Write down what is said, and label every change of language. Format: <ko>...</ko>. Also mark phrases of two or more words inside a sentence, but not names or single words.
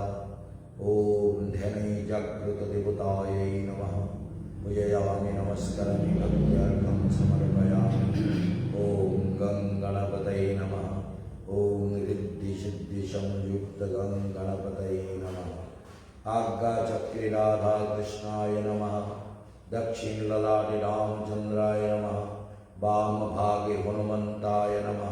<sa>ওম ধ্যানে জাগ্রত দেবতাयै নমঃ। পূজয়ামি নমস্কারামি ভক্ত্যর্ঘ্যং সমর্পয়ামি। ওম গং গণপতয়ে নমঃ। ওম ঋদ্ধি সিদ্ধি সংযুক্ত গং গণপতয়ে নমঃ। आज्ञाचक्रे राधा कृष्णाय नमः। दक्षिण ललाटे रामचंद्राय नमः। वाम भागे हनुमंताय नमः।</sa>